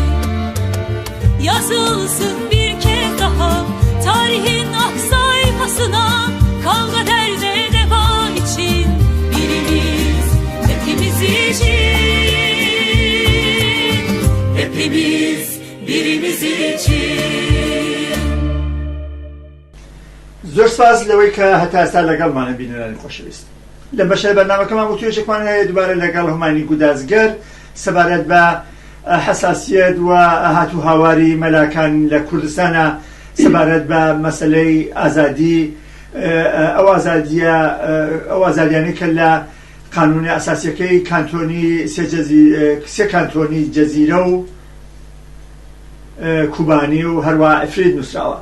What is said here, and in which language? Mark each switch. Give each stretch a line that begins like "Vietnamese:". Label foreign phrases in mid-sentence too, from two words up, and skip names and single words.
Turkish: Yazılsın bir kez daha tarihin ak sayfasına, kavga derde deva için, birimiz hepimiz için, hepimiz birimiz için.
Central Kurdish: زۆر سپاس لەوەی کە هەتا ئێستا لەگەڵمانە بینەرانی خۆشەویست. لە بەشە بەرنامەکەمان وتوێژێکمان هەیە دووبارە لەگەڵ هومانی گودازگەر سەبارەت بە حساسیت و هاتوو هاواری مەلاکان لە کوردستانە سەبارەت بە مەسەلەی ئازادی، ئەو ئازادیانەی کە لە قانونی ئاساسیەکەی کانتۆنی سێ کانتۆنی جەزیرە و کوبانی و هەروە ئەفرید نووسراوە.